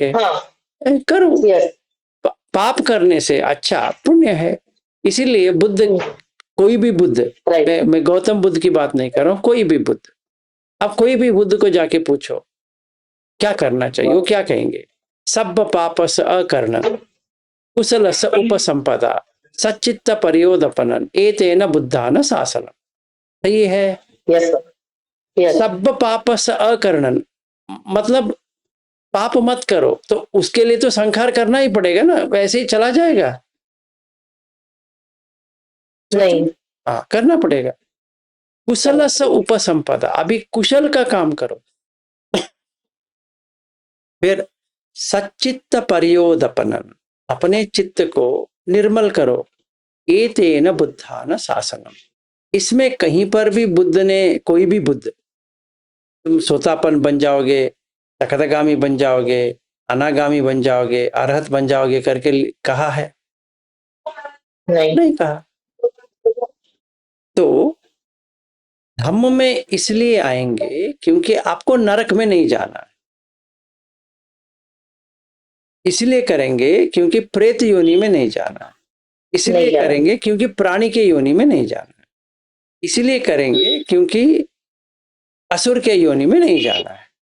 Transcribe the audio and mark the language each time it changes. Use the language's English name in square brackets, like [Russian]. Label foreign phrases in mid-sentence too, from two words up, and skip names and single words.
[Hindi] हाँ करो। यस। पाप करने से अच्छा पुण्य है। इसीलिए बुद्ध, कोई भी बुद्ध, मैं गौतम बुद्ध की बात नहीं कर रहा हूं, कोई भी बुद्ध, अब कोई भी बुद्ध को जाके पूछो क्या करना चाहिए, वो क्या कहेंगे? [Pali] सब पापस अकर्णन कुशलस उपसंपदा सच्चित्त परियोदपनन एतेन बुद्धान शासनम। [Hindi] सही है। [English] yes yes. [Pali] सब पापस अकर्णन [Hindi] मतलब पाप मत करो, तो उसके लिए तो संखार करना ही पड़ेगा ना, वैसे ही चला जाएगा? नहीं। हाँ, करना पड़ेगा। [Pali] कुशलस उपसंपदा, [Hindi] अभी कुशल का काम करो। फिर [Pali] सच्चित्त परियोदपनन, [Hindi] अपने चित्त को निर्मल करो। [Pali] एतेन बुद्धान शासनम, [Hindi] इसमें कहीं पर भी बुद्ध ने, कोई भी बुद्ध, तुम सोतापन बन जाओगे, सकतगामी बन जाओगे, अनागामी बन जाओगे, अरहत बन जाओगे करके कहा है? नहीं कहा। तो धम्म में इसलिए आएंगे क्योंकि आपको नरक में नहीं जाना है, इसलिए करेंगे क्योंकि प्रेत योनि में नहीं जाना है, इसलिए करेंगे क्योंकि प्राणी के योनि में नहीं जाना है, इसलिए करेंगे क्योंकि असुर के योनि में नहीं जाना है।